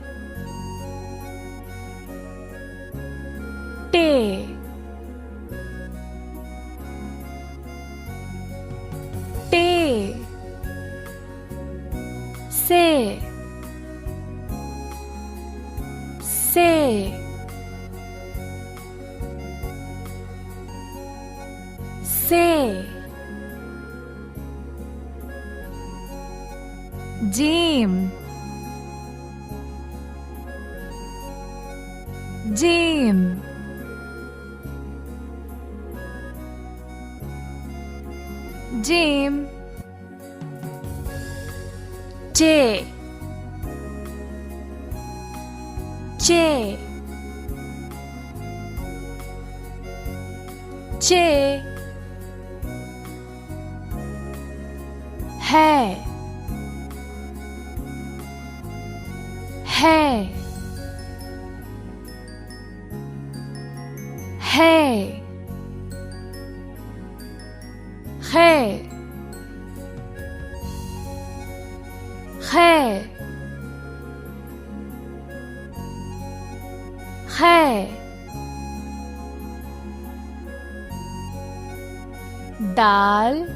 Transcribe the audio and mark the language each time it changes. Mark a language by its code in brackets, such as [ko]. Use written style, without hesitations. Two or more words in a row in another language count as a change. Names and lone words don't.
[ur] ते, ٹے، سے, سے، سے, جیم، جیم، جیم, چے، چے، چے, حے، حے، حے, حے، حے، حے، دال,